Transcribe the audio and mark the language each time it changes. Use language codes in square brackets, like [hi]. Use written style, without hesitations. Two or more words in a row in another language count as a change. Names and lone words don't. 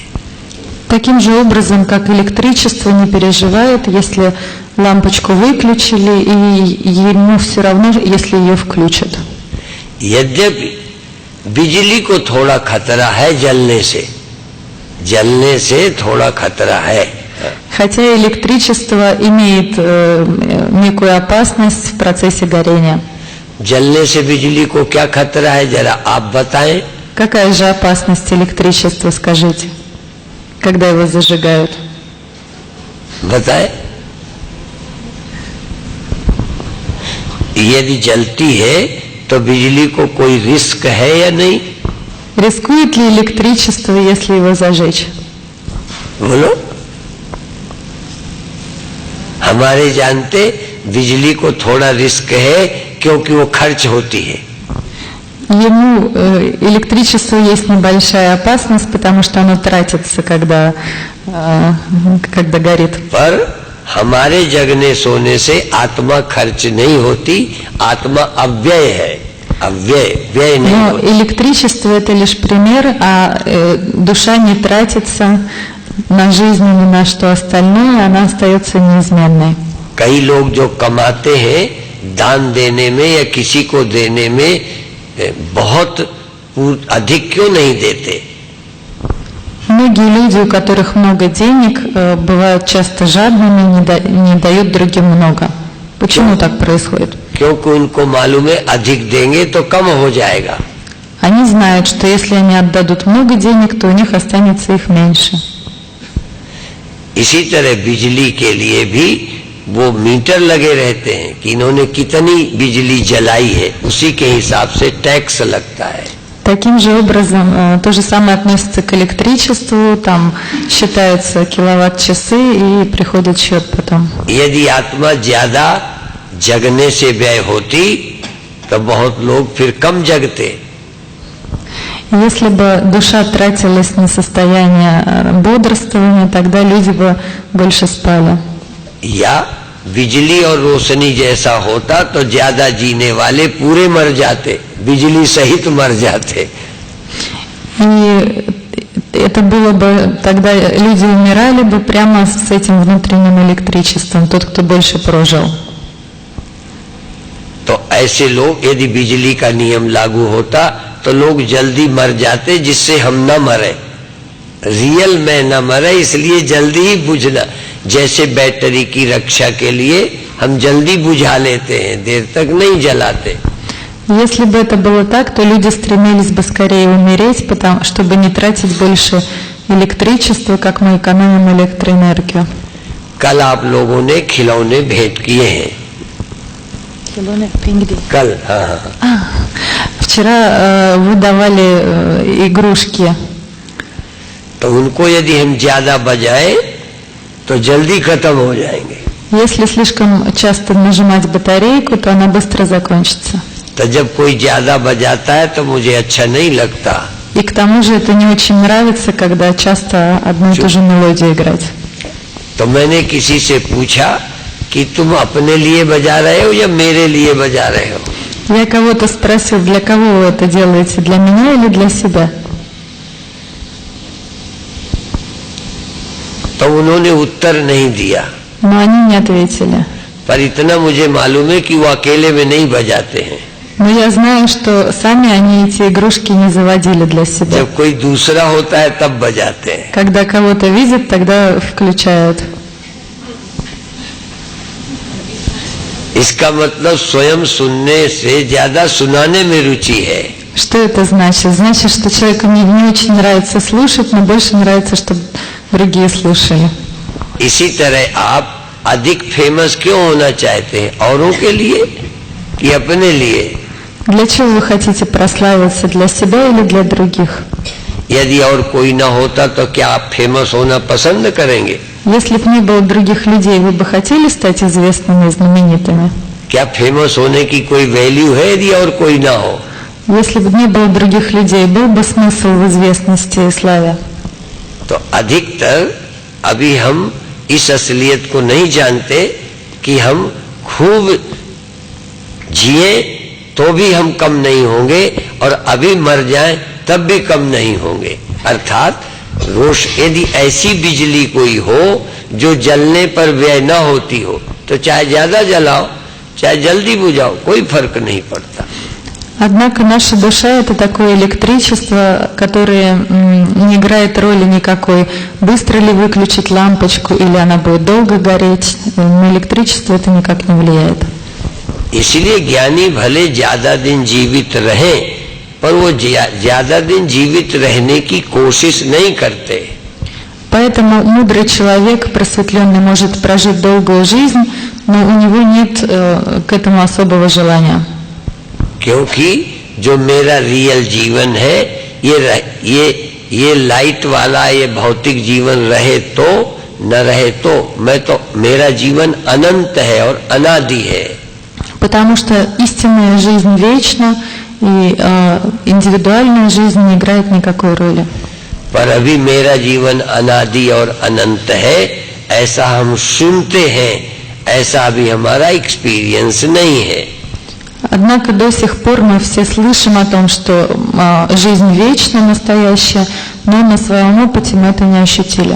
[ru] Таким же образом, как электричество не переживает, если лампочку выключили, и ему все равно, если ее включат. [hi] यद्यपि बिजली को थोड़ा खतरा है जलने से थोड़ा खतरा है। [ru] Хотя электричество имеет некую опасность в процессе горения. [hi] जलने से बिजली को क्या खतरा है, जरा आप बताएं। [ru] Какая же опасность электричества, скажите, когда его зажигают? [hi] बताएं। यदि जलती है तो बिजली को कोई रिस्क है या नहीं? [ru] Рискует ли электричество, если его зажечь? [hi] बोलो। हमारे जानते बिजली को थोड़ा रिस्क है क्योंकि वो खर्च होती है। [ru] Ему электричеству есть небольшая опасность, потому что оно тратится, когда горит. [hi] पर हमारे जगने सोने से आत्मा खर्च नहीं होती, आत्मा अव्यय है, व्यय नहीं [ru] Но [hi] होती। [ru] электричество это лишь пример, а душа не тратится на жизнь и ни на что остальное, она остается неизменной. [hi] कई लोग जो कमाते हैं दान देने में या किसी को देने में बहुत अधिक क्यों नहीं देते? [ru] Многие люди, у которых много денег, бывают часто жадными, не дают другим много. Почему так происходит? [hi] क्योंकि उनको मालूम है अधिक देंगे तो कम हो जाएगा। [ru] Они знают, что если они отдадут много денег, то у них останется их меньше. [hi] इसी तरह बिजली के लिए भी वो मीटर लगे रहते हैं कि इन्होंने कितनी बिजली जलाई है, उसी के हिसाब से टैक्स लगता है। [ru] Таким же образом, то же самое относится к электричеству, там считаются киловатт-часы и приходит счет потом. [hi] यदि आत्मा ज्यादा जगने से व्यय होती तो बहुत लोग फिर कम जगते। [ru] Если бы душа тратилась на состояние бодрствования, тогда люди бы больше спали. [hi] या बिजली और रोशनी जैसा होता तो ज्यादा जीने वाले पूरे मर जाते, बिजली सहित मर जाते। [ru] И это было бы, тогда люди умирали бы прямо с этим внутренним электричеством, тот, кто больше прожил. [hi] तो ऐसे लोग, यदि बिजली का नियम लागू होता तो लोग जल्दी मर जाते, जिससे हम न मरे, रियल में न मरे, इसलिए जल्दी ही बुझना। जैसे बैटरी की रक्षा के लिए हम जल्दी बुझा लेते हैं, देर तक नहीं जलाते। [ru] Если бы это было так, то люди стремились бы скорее умереть, чтобы не тратить больше электричества, как мы экономим электроэнергию. [hi] कल आप लोगों ने खिलौने भेंट किए हैं। कल हाँ। [ru] Вчера вы давали игрушки. [hi] तो उनको यदि हम ज्यादा बजाएं तो जल्दी खत्म हो जाएंगे। [ru] Если слишком часто нажимать батарейку, то она быстро закончится. [hi] तो जब कोई ज्यादा बजाता है तो मुझे अच्छा नहीं लगता। [ru] И к тому же это не очень нравится, когда часто одну и ту же мелодию играть. [hi] तो मैंने किसी से पूछा कि तुम अपने लिए बजा रहे हो या मेरे लिए बजा रहे हो? [ru] Я кого-то спросил, для кого вы это делаете, для меня или для себя? [hi] तो उन्होंने उत्तर नहीं दिया। [ru] Но они не ответили. [hi] पर इतना मुझे मालूम है कि वो अकेले में नहीं बजाते हैं। [ru] Но я знаю, что сами они эти игрушки не заводили для себя. [hi] जब कोई दूसरा होता है तब बजाते हैं। [ru] Когда кого-то видят, тогда включают. [hi] इसका मतलब स्वयं सुनने से ज्यादा सुनाने में रुचि है। [ru] Что это значит? Значит, что человеку не очень нравится слушать, но больше нравится, чтобы другие слушали. [hi] इसी तरह आप अधिक फेमस क्यों होना चाहते हैं? औरों के लिए कि अपने लिए? [ru] Для чего вы хотите прославиться? Для себя или для других? [hi] यदि और कोई ना होता तो क्या आप फेमस होना पसंद करेंगे? [ru] Если бы не было других людей, вы бы хотели стать известными и знаменитыми? [hi] क्या फेमस होने की कोई वैल्यू है यदि और कोई ना हो? [ru] Если бы не было других людей, был бы смысл в известности и славе? [hi] तो अधिकतर अभी हम इस असलियत को नहीं जानते कि हम खूब जिए तो भी हम कम नहीं होंगे और अभी मर जाएं तब भी कम नहीं होंगे। अर्थात यदि ऐसी बिजली कोई हो जो जलने पर व्यय न होती हो तो चाहे ज्यादा जलाओ चाहे जल्दी बुझाओ कोई फर्क नहीं पड़ता। [ru] Однако наша душа – это такое электричество, которое не играет роли никакой, быстро ли выключить лампочку или она будет долго гореть. На электричество это никак не влияет. [hi] इसलिए ज्ञानी भले ज्यादा दिन जीवित रहें पर वो ज्यादा दिन जीवित रहने की कोशिश नहीं करते। [ru] Поэтому мудрый человек, просветленный, может прожить долгую жизнь, но у него нет к этому особого желания. [hi] क्योंकि जो मेरा रियल जीवन है ये लाइट वाला ये भौतिक जीवन रहे तो न रहे तो मेरा जीवन अनंत है और अनादि है। [ru] Потому что истинная жизнь вечна, и индивидуальная жизнь не играет никакой роли. [hi] पर अभी मेरा जीवन अनादि और अनंत है ऐसा हम सुनते हैं, ऐसा अभी हमारा एक्सपीरियंस नहीं है। [ru] Однако до сих пор мы все слышим о том, что жизнь вечна, настоящая, но на своем опыте мы это не ощутили.